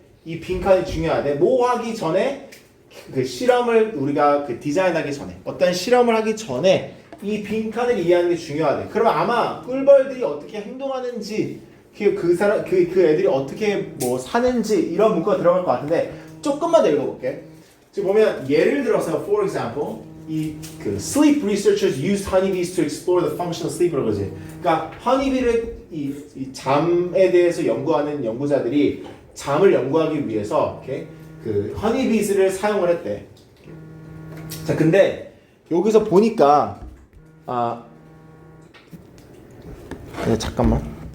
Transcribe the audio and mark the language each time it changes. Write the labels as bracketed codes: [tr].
[ko] 이 빈칸이 중요하대. 뭐 하기 전에 그 실험을 우리가 그 디자인하기 전에, 어떤 실험을 하기 전에 이 빈칸을 이해하는 게 중요하대. 그러면 아마 꿀벌들이 어떻게 행동하는지, 그 애들이 어떻게 뭐 사는지 이런 문구가 들어갈 것 같은데 조금만 더 읽어볼게. 지금 보면 예를 들어서 [en] for example 그 sleep researchers used honeybees to explore the function of sleep이라고 그러지. [ko] 그러니까 honeybee를 이 잠에 대해서 연구하는 연구자들이 잠을 연구하기 위해서 이렇게 그 honeybees를 사용을 했대. 자, 근데 여기서 보니까 네, 잠깐만.